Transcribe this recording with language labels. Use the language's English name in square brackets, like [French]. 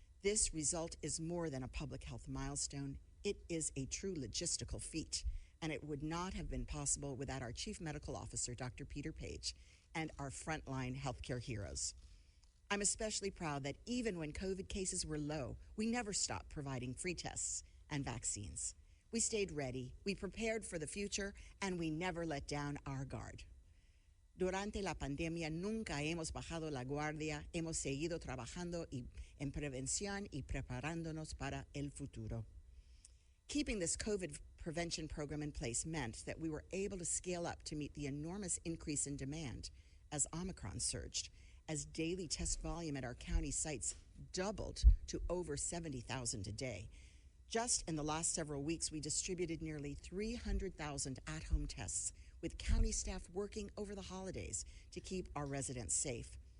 [English] This result is more than a public health milestone. It is a true logistical feat, and it would not have been possible without our Chief Medical Officer, Dr. Peter Page, and our frontline healthcare heroes. I'm especially proud that even when COVID cases were low, we never stopped providing free tests and vaccines. We stayed ready, we prepared for the future, and we never let down our guard. [Spanish] Durante la pandemia nunca hemos bajado la guardia, hemos seguido trabajando en prevención y preparándonos para el futuro. [English] Keeping this COVID prevention program in place meant that we were able to scale up to meet the enormous increase in demand as Omicron surged, as daily test volume at our county sites doubled to over 70,000 a day. Just in the last several weeks, we distributed nearly 300,000 at-home tests, with county staff working over the holidays to keep our residents safe.